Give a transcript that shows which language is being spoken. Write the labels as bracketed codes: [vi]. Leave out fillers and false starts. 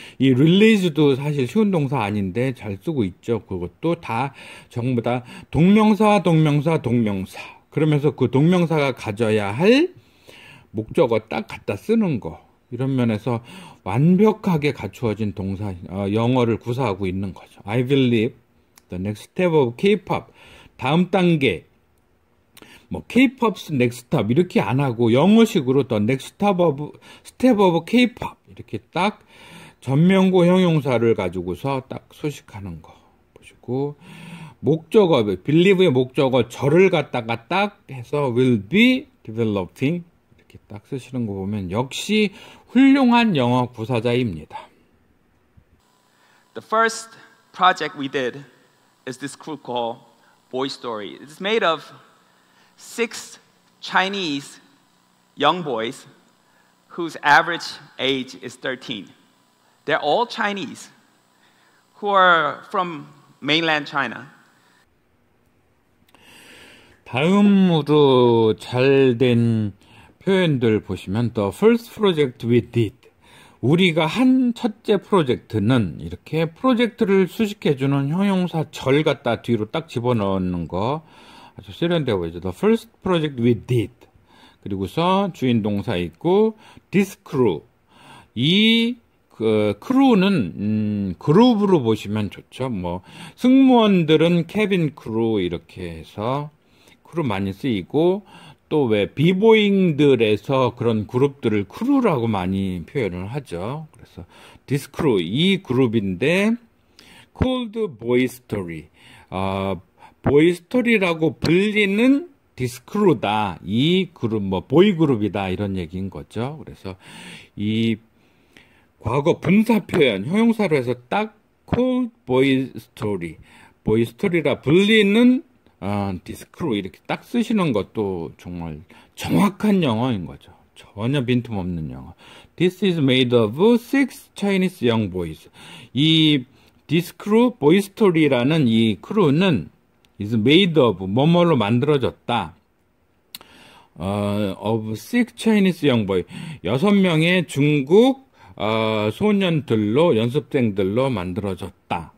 [ko] 이 release도 사실 쉬운 동사 아닌데 잘 쓰고 있죠. 그것도 다 전부 다 동명사. 그러면서 그 동명사가 가져야 할 목적어 딱 갖다 쓰는 거. 이런 면에서 완벽하게 갖추어진 동사, 영어를 구사하고 있는 거죠. [en] I believe the next step of K-pop. [ko] 다음 단계. 뭐 [en] K-pop's next step [ko] 이렇게 안 하고 영어식으로 [en] the next step of K-pop [ko] 이렇게 딱 전명구 형용사를 가지고서 딱 소식하는 거 보시고 목적어, believe의 목적어 절을 갖다가 딱 해서 [en] will be developing [ko] 이렇게 딱 쓰시는 거 보면 역시 훌륭한 영어 구사자입니다. [en] The first project we did is this group called Boy Story. It's made of 6 Chinese young boys whose average age is 13. They're all Chinese who are from mainland China. [ko] 다음으로 잘된 표현들 보시면 [en] the first project we did. [ko] 우리가 한 첫째 프로젝트는 이렇게 프로젝트를 수식해주는 형용사 절 갖다 뒤로 딱 집어넣는 거 아주 세련되어 보이죠. [en] The first project we did. [ko] 그리고서 주인 동사 있고 [en] this crew. [ko] 이 크루는 그룹으로 보시면 좋죠. 뭐 승무원들은 캐빈 크루 이렇게 해서 크루 많이 쓰이고 또 왜 비보잉들에서 그런 그룹들을 크루라고 많이 표현을 하죠. 그래서 [en] this crew [ko] 이 그룹인데 [en] called boy story. [ko] boy story라고 불리는 디스크루다. 이 그룹, 보이 그룹이다. 이런 얘기인 거죠. 그래서 이 과거 분사 표현, 형용사로 해서 딱 [en] called boy story. [ko] boy story라 불리는 디스크루 이렇게 딱 쓰시는 것도 정말 정확한 영어인 거죠. 전혀 빈틈없는 영어. [en] This is made of 6 Chinese young boys. [ko] 이 디스크루 보이 스토리라는 이 크루는 [en] is made of [ko] 뭐뭐로 만들어졌다. [en] of 6 Chinese young boys. [ko] 6명의 중국 소년들로 연습생들로 만들어졌다.